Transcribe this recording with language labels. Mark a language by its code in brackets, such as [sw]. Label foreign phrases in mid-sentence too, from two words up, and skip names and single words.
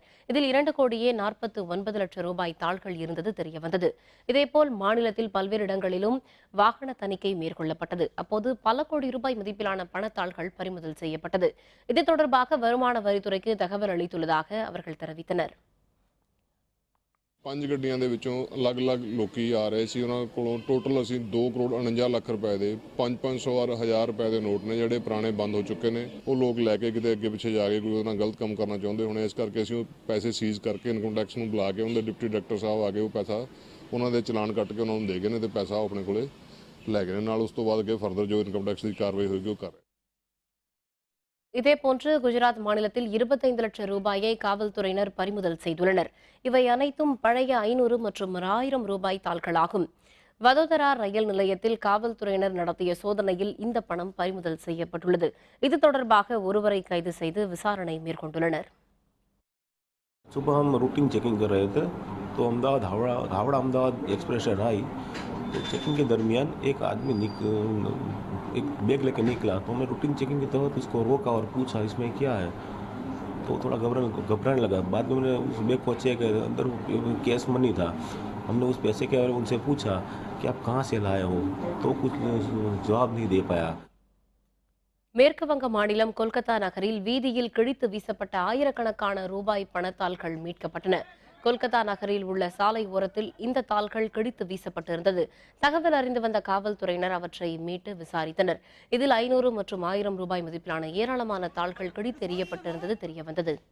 [ta] இதில் 2,49 லட்சம் ரூபாய் தாள்கள் இருந்தது தெரியவந்தது. இதேபோல் மாநிலத்தில் பல்வேறு இடங்களிலும் வாகன தணிக்கை மேற்கொள்ளப்பட்டது. அப்போது பல கோடி ரூபாய் மதிப்பிலான பணத்தாள்கள் பறிமுதல் செய்யப்பட்டது. இது தொடர்பாக வருமான வரித்துறைக்கு தகவல் அளித்துள்ளதாக அவர்கள் தெரிவித்தனர். [pa] 5 ਗੱਡੀਆਂ ਦੇ ਵਿੱਚੋਂ ਅਲੱਗ-ਅਲੱਗ ਲੋਕੀ ਆ ਰਹੇ ਸੀ। ਉਹਨਾਂ ਕੋਲੋਂ ਟੋਟਲ ਅਸੀਂ 2,49 ਲੱਖ ਰੁਪਏ ਦੇ 500 ਔਰ 1000 ਰੁਪਏ ਦੇ ਨੋਟ ਨੇ ਜਿਹੜੇ ਪੁਰਾਣੇ ਬੰਦ ਹੋ ਚੁੱਕੇ ਨੇ। ਉਹ ਲੋਕ ਲੈ ਕੇ ਕਿਤੇ ਅੱਗੇ ਪਿੱਛੇ ਜਾ ਕੇ ਕੋਈ ਉਹਨਾਂ ਗਲਤ ਕੰਮ ਕਰਨਾ ਚਾਹੁੰਦੇ ਹੋਣੇ। ਇਸ ਕਰਕੇ ਅਸੀਂ ਉਹ ਪੈਸੇ ਸੀਜ਼ ਕਰਕੇ [en] income tax [pa] ਨੂੰ ਬੁਲਾ ਕੇ ਉਹਦੇ [en] deputy director [pa] ਸਾਹਿਬ ਆ ਕੇ ਉਹ ਪੈਸਾ ਉਹਨਾਂ ਦੇ ਚਲਾਨ ਕੱਟ ਕੇ ਉਹਨਾਂ ਨੂੰ ਦੇ ਗਏ ਨੇ ਤੇ ਪੈਸਾ ਉਹ ਆਪਣੇ ਕੋਲੇ ਲੈ ਗਏ ਨੇ। ਨਾਲ ਉਸ ਤੋਂ ਬਾਅਦ ਅੱਗੇ ਫਰਦਰ ਜੋ [en] income tax [pa] ਦੀ ਕਾਰਵਾਈ ਹੋਏਗੀ ਉਹ ਕਰ ਰਹੇ। [ta] இதேபோன்று குஜராத் மாநிலத்தில் 25 லட்சம் ரூபாயை காவல்துறையினர் பறிமுதல் செய்துள்ளனர். இவை அனைத்தும் பழைய 500 மற்றும் 1000 ரூபாய் தாள்களாகும். வதோதரா ரயில் நிலையத்தில் காவல்துறையினர் நடத்திய சோதனையில் இந்த பணம் பறிமுதல் செய்யப்பட்டுள்ளது. இது தொடர்பாக ஒருவரை கைது செய்து விசாரணை மேற்கொண்டுள்ளனர். [hi] सुबह हम [en] routine checking [hi] कर रहे थे तो अहमदाबाद हावड़ा अहमदाबाद एक्सप्रेस आई। तो चेकिंग के दरमियान एक आदमी एक बैग लेकर निकला। तो हमने [en] routine checking [hi] के तहत उसको रोका और पूछा इसमें क्या है। तो थोड़ा घबराने लगा। बाद में हमने उस बैग को चेक किया, अंदर [en] cash money [hi] था। हमने उस पैसे के बारे में उनसे पूछा कि आप कहाँ से लाए हो, तो कुछ जवाब नहीं दे पाया। [ta] மேற்கு வங்க மாநிலம் கொல்கத்தா நகரில் வீதியில் கிழித்து வீசப்பட்ட ஆயிரக்கணக்கான ரூபாய் பணத்தாள்கள் மீட்கப்பட்டன. கொல்கத்தா நகரில் உள்ள சாலை ஓரத்தில் இந்த தாள்கள் கிழித்து வீசப்பட்டிருந்தது. தகவல் அறிந்து வந்த காவல்துறையினர் அவற்றை மீட்டு விசாரித்தனர். இதில் 500 மற்றும் 1000 ரூபாய் மதிப்பிலான ஏராளமான தாள்கள் கிழித்து எறியப்பட்டிருந்தது தெரியவந்தது.